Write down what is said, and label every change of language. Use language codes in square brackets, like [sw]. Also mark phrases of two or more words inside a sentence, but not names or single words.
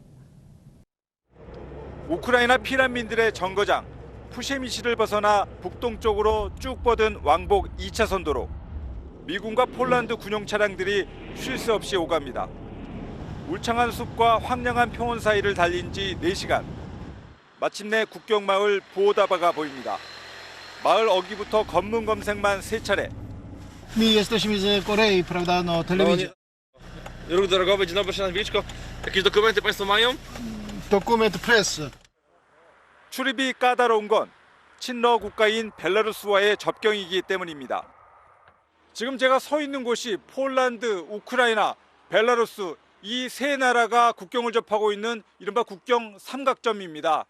[ko] 우크라이나 피난민들의 정거장 푸셰미시를 벗어나 북동쪽으로 쭉 뻗은 왕복 2차선 도로. 미군과 폴란드 군용 차량들이 쉴 새 없이 오갑니다. 울창한 숲과 황량한 평원 사이를 달린 지 4시간. 마침내 국경마을 부오다바가 보입니다. 마을 어기부터 검문 검색만 3차례. [pl] My jesteśmy z Korei, prawda, no telewizja. Ruch drogowy, dzień dobry, Szanowni Wieczko. Jakieś dokumenty Państwo mają? Dokument press. [ko] 출입이 까다로운 건 친러 국가인 벨라루스와의 접경이기 때문입니다. 지금 제가 서 있는 곳이 폴란드, 우크라이나, 벨라루스 이 세 나라가 국경을 접하고 있는 이른바 국경 삼각점입니다.